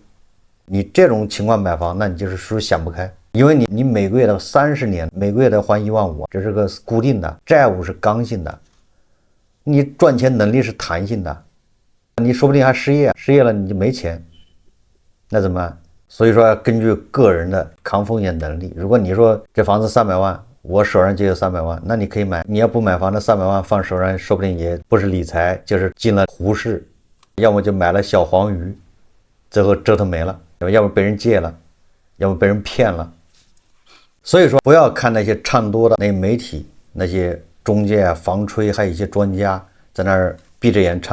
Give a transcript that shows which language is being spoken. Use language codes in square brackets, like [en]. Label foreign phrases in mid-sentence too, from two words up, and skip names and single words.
[zh] 你這種情況買房，那你就是屬於想不開，因為你每個月的30年，每個月的還1.5萬，這是個固定的，債務是剛性的，你賺錢能力是彈性的，你說不定還失業了你就沒錢，那怎麼辦？所以說要根據個人的抗風險能力。如果你說這房子300萬，我手上就有300萬，那你可以買。你要不買房，那300萬放手上，說不定也不是理財，就是進了胡市，要麼就買了小黃魚，最後折騰沒了，要麼被人借了，要麼被人騙了。所以說不要看那些唱多的那些媒體，那些中介啊、房吹，還有一些专家在那兒閉着眼